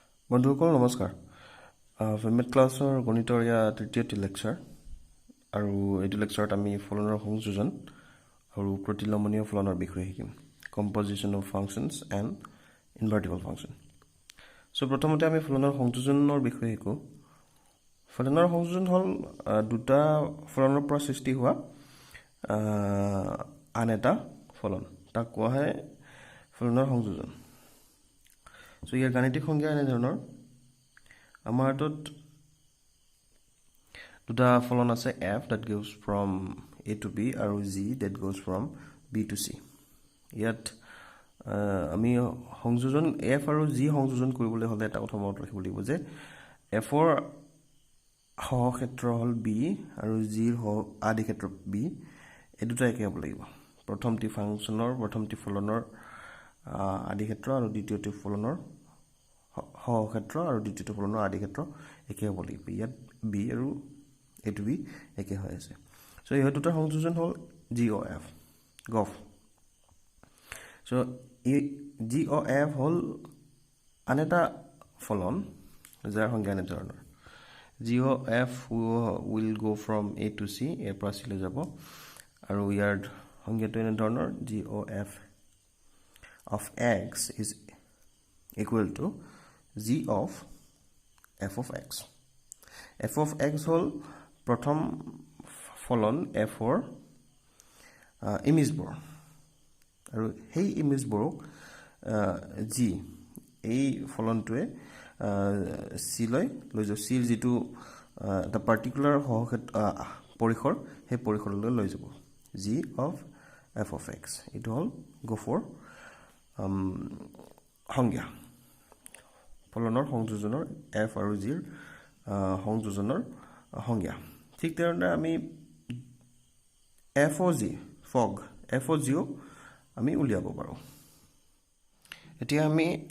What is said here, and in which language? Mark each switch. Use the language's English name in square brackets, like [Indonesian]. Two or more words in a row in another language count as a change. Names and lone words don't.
[Assamese] বন্ধুসকল নমস্কাৰ ফেমেট ক্লাছৰ গণিতৰ তৃতীয়টি লেকচাৰ আৰু এইটো লেকচাৰত আমি ফলনৰ সংযোজন আৰু প্ৰতিলম্বনীয় ফলনৰ বিষয়ে শিকিম [English] composition of functions and invertible function [Assamese] সো প্ৰথমতে আমি ফলনৰ সংযোজনৰ বিষয়ে শিকো ফলনৰ সংযোজন হ'ল দুটা ফলনৰ পৰা সৃষ্টি হোৱা আন এটা ফলন তাক কোৱা হয় ফলনৰ সংযোজন So ইয়াৰ গাণিতিক সংজ্ঞা এনে ধৰণৰ আমাৰ হাতত দুটা ফলন আছে [English] f that goes from a to b আৰু g that goes from b to c ইয়াত আমি সংযোজন f আৰু g সংযোজন কৰিবলৈ হলে এটা কথা মনত ৰাখিব লাগিব যে f ৰ সহক্ষেত্ৰ হ'ল b আৰু g ৰ আদি ক্ষেত্ৰ b এই দুটা [Assamese] একে হ'ব লাগিব প্ৰথমটি ফাংচনৰ প্ৰথমটি ফলনৰ আদি ক্ষেত্ৰ আৰু দ্বিতীয়টি ফলনৰ সহক্ষেত্ৰ আৰু দ্বিতীয়টি ফলনৰ আদি ক্ষেত্ৰ একে হ'ব লাগিব ইয়াত b আৰু [English] a to b [Assamese] একে হৈ আছে সো এই দুটাৰ সংযোজন হ'ল GOF সো এই GOF হ'ল আন এটা ফলন যাৰ সংজ্ঞা এনে ধৰণৰ [English] GOF will go from a to c [Assamese] এৰ পৰা c লৈ যাব আৰু ইয়াৰ সংজ্ঞাটো এনে ধৰণৰ [English] GOF of x is equal to g of f of x f of x [Assamese] হল প্ৰথম ফলন f ৰ ইমেজবোৰ আৰু সেই ইমেজবোৰক g এই ফলনটোৱে c লৈ যাব c ৰ যেটো এটা পাৰ্টিকুলাৰ পৰিসৰ সেই পৰিসৰলৈ লৈ যাব [English] g of f of x [Assamese] ইটো হল গফৰ সংজ্ঞা ফলনৰ সংযোজনৰ f আৰু g ৰ সংযোজনৰ সংজ্ঞা ঠিক তেনেদৰে আমি [English] f of g [Assamese] ও আমি উলিয়াব পাৰো এতিয়া আমি